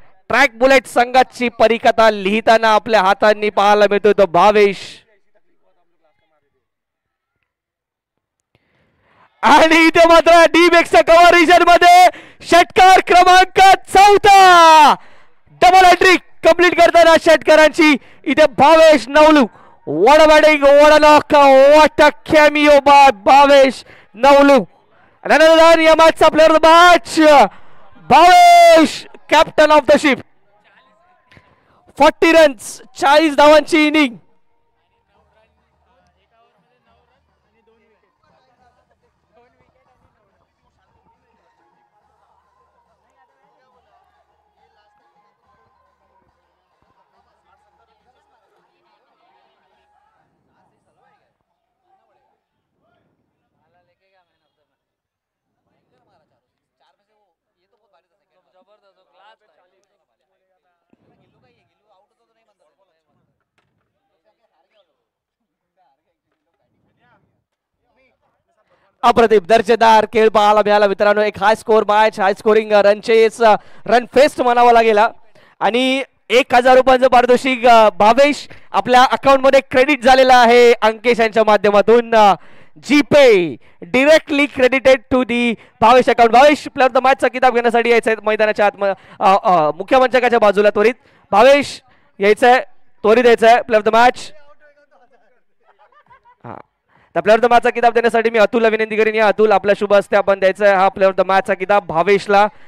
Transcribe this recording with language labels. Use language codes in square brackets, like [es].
[mr] Track bullet संघाची परिकथा लिहिताना आपल्या हातांनी पाहायला मिळतोय तो भावेश. आणि इथे मात्र डी बॅक्सच्या कव्हर रिजन मध्ये षटकार क्रमांक 4 डबल हॅट्रिक कंप्लीट करताना षटकारांची इथे Bhavesh नवलू. [en] What a batting, what a knock, what a cameo by Bhavesh Navlu. And another run, yeah, match player of the match, Bhavesh, captain of the ship. 40 runs, [mr] 40 धावांची inning. अप्रतिम दर्जेदार खेळ पाहायला मिळाला मित्रांनो. एक हाय स्कोर मॅच, हाय scoring run chase, run fest म्हणावा लागेल. आणि 1000 रुपयांचं पारितोषिक भावेश आपल्या अकाउंट मध्ये क्रेडिट झालेलं आहे अंकेश यांच्या माध्यमातून. [en] GPay directly credited to the Bhavesh account. [mr] Bhavesh player of the मॅचचा किताब घेण्यासाठी यायचंय मैदानाच्या आत मुख्य मंचकाच्या बाजूला. त्वरित भावेश यायचंय, त्वरित यायचंय प्लेअर ऑफ द मॅच. त्या प्लेअर ऑफ द मॅचचा किताब देण्यासाठी मी अतुलला विनंती करीन. या अतुल, आपल्या शुभ हस्ते आपण द्यायचा आहे हा प्लेअर ऑफ द मॅचचा किताब भावेशला.